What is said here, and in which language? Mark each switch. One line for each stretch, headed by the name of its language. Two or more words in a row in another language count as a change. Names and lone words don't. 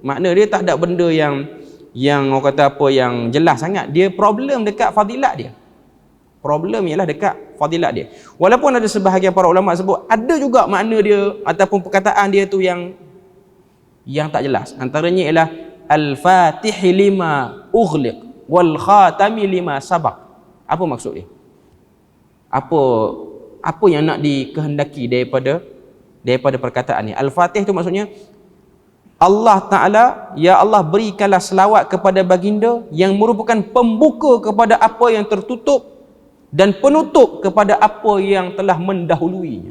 Malay: Makna dia tak ada benda yang orang kata apa yang jelas sangat. Dia problem dekat fadilat dia. Problem ialah dekat fadilat dia. Walaupun ada sebahagian para ulama sebut ada juga makna dia ataupun perkataan dia tu yang tak jelas. Antaranya ialah
Arabic: al-fatih lima ughliq wal khatami lima sabaq.
Malay: Apa maksud dia? Apa yang nak dikehendaki daripada perkataan ni? Al-Fatih tu maksudnya Allah Ta'ala, ya Allah berikanlah selawat kepada baginda yang merupakan pembuka kepada apa yang tertutup dan penutup kepada apa yang telah mendahuluinya.